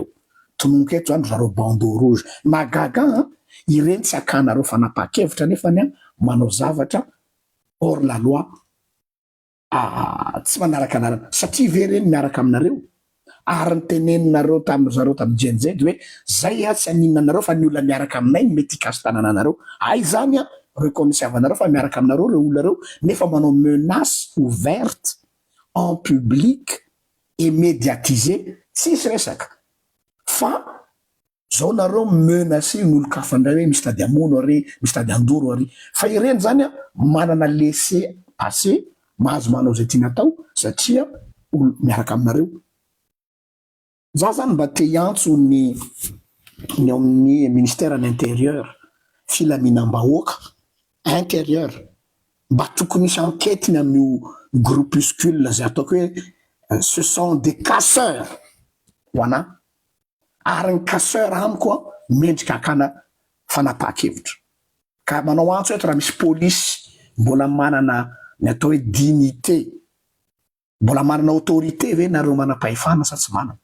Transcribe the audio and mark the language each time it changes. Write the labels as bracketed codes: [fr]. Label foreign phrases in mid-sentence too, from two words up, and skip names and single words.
[mg] Tononika eto zany zareo bandeau rouge. Magaga ireny tsy akanareo fanapa-kevitra nefany manao zavatra [fr] hors la loi, [mg] tsy manaraka anarana satria ve reny miaraka aminareo ary nyteneninareo zareo tamin'ny Gen Z hoe zay tsy aninona anareo fa ny olona miaraka aminay ny mety hikasy tanana anareo. Ay zany reconnaissanareo fa miaraka aminareo reo olona reo nefa manao [fr] menace ouverte en public et médiatisé [mg] tsisy resaka fa zao nareo menacé n'olo kafandray hoe misy tady amono ary misy tady andoro ary fa ireny zany manana [fr] laissé passer [mg] mahazo manao zay tiana atao satria olo miaraka aminareo. Za zany mba te hiantso ny amin'ny [fr] ministère de l'intérieur [mg] filaminam-bahoaka intérieur mba tokony misy enquête ny amin'io groupuscule zay ataoko hoe [fr] ce sont des casseurs [mg] hoana ary ny casseur amiko mendrika akana fanapa-kevitra ka manao antso eto raha misy polisy mbola manana ny atao hoe dignité, mbola manana autorité ve nareo manam-pahefana sa tsy manana?